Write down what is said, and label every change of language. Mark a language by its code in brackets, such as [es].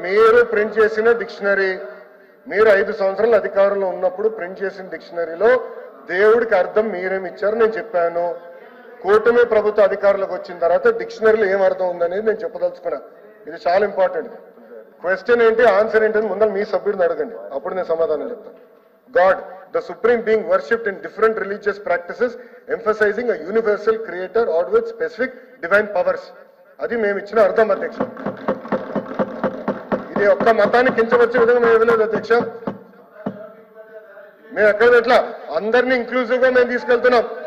[te] మీరు ప్రింట్ చేసిన డిక్షనరీ, మీరు 5 సంవత్సరాల అధికారంలో ఉన్నప్పుడు ప్రింట్ చేసిన డిక్షనరీలో దేవుడికి అర్థం మీరేమి ఇచ్చారు నేను చెప్పాను. కూటమి ప్రభుత్వ అధికారులకు వచ్చిన తర్వాత డిక్షనరీలో ఏం అర్థం ఉందనేది నేను చెప్పదలుచుకున్నా. ఇది చాలా ఇంపార్టెంట్. క్వశ్చన్ ఏంటి, ఆన్సర్ ఏంటి ముందు మీ సభ్యుడిని అడగండి, అప్పుడు నేను సమాధానం చెప్తాను. [en] God, the supreme being worshipped in different religious practices, emphasizing a universal creator or with specific divine powers. [te] అది మేము ఇచ్చిన అర్థం అధ్యక్ష. ఇది ఒక్క మతాన్ని కించవచ్చే విధంగా మేము ఇవ్వలేదు అధ్యక్ష. మేము ఎక్కడ ఎట్లా అందరినీ ఇంక్లూజివ్ గా మేము తీసుకెళ్తున్నాం.